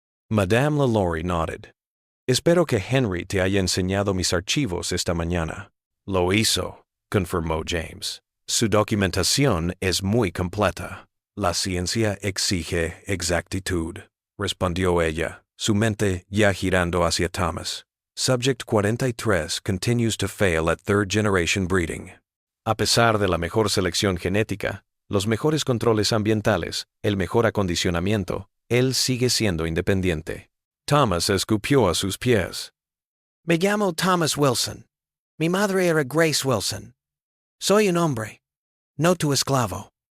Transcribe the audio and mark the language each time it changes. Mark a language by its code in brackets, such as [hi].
[en] Madame Lalaurie nodded. [es] Espero que Henry te haya enseñado mis archivos esta mañana. Lo hizo, confirmó James. Su documentación es muy completa. La ciencia exige exactitud, respondió ella, su mente ya girando hacia Thomas. [en] Subject 43 continues to fail at third-generation breeding. [es] A pesar de la mejor selección genética, los mejores controles ambientales, el mejor acondicionamiento, él sigue siendo independiente. Thomas escupió a sus pies. Me llamo Thomas Wilson. Mi madre era Grace Wilson. Soy un hombre, no tu esclavo.